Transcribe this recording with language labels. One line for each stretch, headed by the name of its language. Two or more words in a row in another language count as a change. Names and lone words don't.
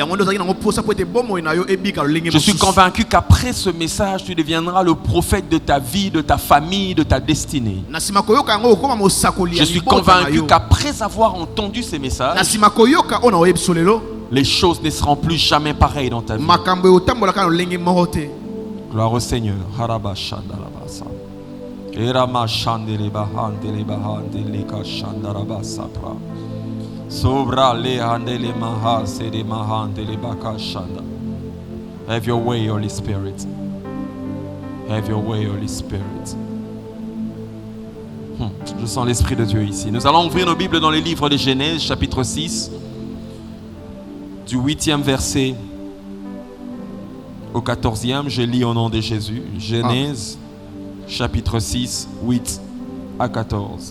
French: Je suis convaincu qu'après ce message, tu deviendras le prophète de ta vie, de ta famille, de ta destinée. Je suis convaincu qu'après avoir entendu ces messages, les choses ne seront plus jamais pareilles dans ta vie. Gloire au Seigneur. Erama shandele bahandele bahandele kashandaraba sapra. Sobra le handele maha sede mahandele bakashanda.
English: Have your way, Holy Spirit. Have your way, Holy Spirit.
French: Je sens l'Esprit de Dieu ici. Nous allons ouvrir nos Bibles dans les livres de Genèse, chapitre 6, du 8e verset au 14e. Je lis au nom de Jésus. Genèse, chapitre 6, 8 à 14.